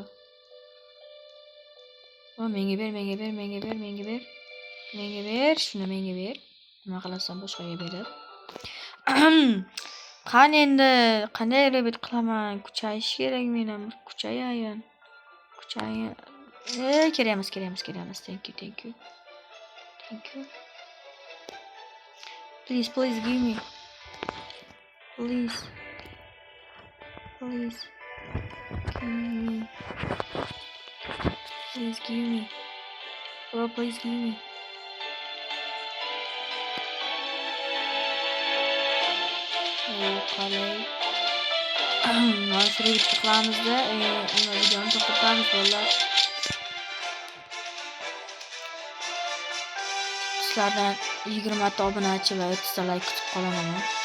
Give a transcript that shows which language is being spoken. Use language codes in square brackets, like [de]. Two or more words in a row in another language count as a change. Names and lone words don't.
[uz] Menga ber. Shuni menga ber. Nima qilasan boshqaga berib. Qani endi qanday rebit qilaman? Kuchayish kerak menam. Kuchayin. Kerak emas. [en] Thank you. Please give me. Please give me. Bro, please give me. [uz] Qalay. Mana shu bitta qilamizda, videoni to'xtatamiz bolalar. Sizlardan 20 ta obunachi va 30 ta like kutib qolaman.